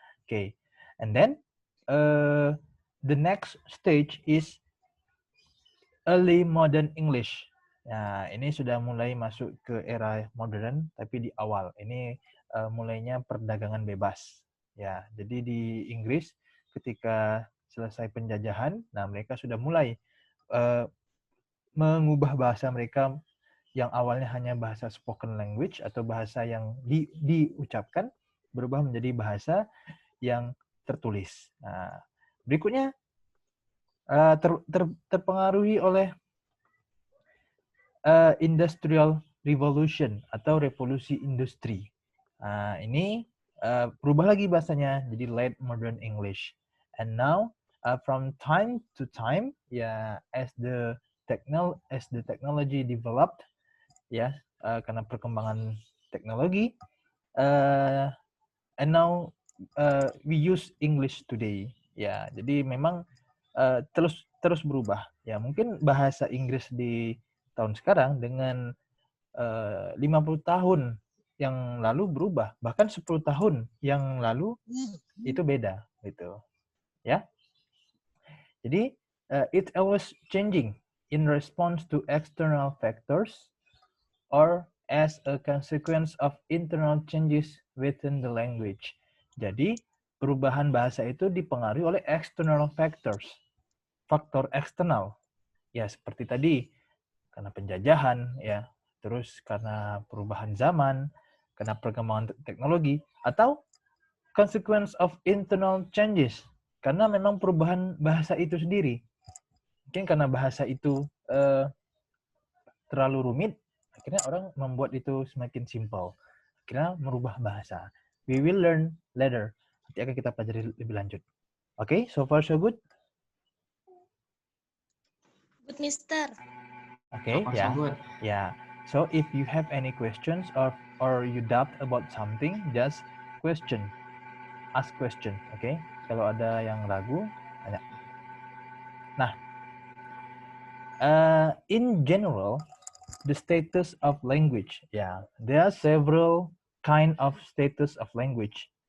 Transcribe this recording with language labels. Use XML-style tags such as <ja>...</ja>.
<en>Okay, and then the next stage is early modern English.</en> <id>Nah, ini sudah mulai masuk ke era modern, tapi di awal. Ini mulainya perdagangan bebas. Ya, jadi di Inggris ketika selesai penjajahan, nah mereka sudah mulai mengubah bahasa mereka yang awalnya hanya bahasa spoken language atau bahasa yang diucapkan, berubah menjadi bahasa yang tertulis. Nah, berikutnya terpengaruhi oleh Industrial Revolution atau revolusi industri. Ini berubah lagi bahasanya jadi late modern English.</id> <en>And now from time to time, ya as the technology developed, ya</en> <id>karena perkembangan teknologi,</id> <en>and now we use English today.</en> <id>Ya, jadi memang terus berubah. Ya, mungkin bahasa Inggris di tahun sekarang dengan 50 tahun yang lalu berubah, bahkan 10 tahun yang lalu itu beda gitu. Ya.</id> <en>Jadi it always changing in response to external factors or as a consequence of internal changes within the language.</en> <id>Jadi perubahan bahasa itu dipengaruhi oleh external factors, faktor eksternal. Ya seperti tadi, karena penjajahan, ya, terus karena perubahan zaman, karena perkembangan teknologi, atau</id> <en>consequence of internal changes,</en> <id>karena memang perubahan bahasa itu sendiri. Mungkin karena bahasa itu terlalu rumit, akhirnya orang membuat itu semakin simple. Akhirnya merubah bahasa.</id> <en>We will learn later.</en> <id>Nanti akan kita pelajari lebih lanjut.</id> <en>Okay, so far so good? Good, Mister. Okay, So yeah. good. Yeah. So if you have any questions or you doubt about something, just question. ask question, okay?</en> <id>Kalau ada yang ragu, tanya.</id> <en>Nah, in general, the status of language, yeah, there are several kind of status of language.</en>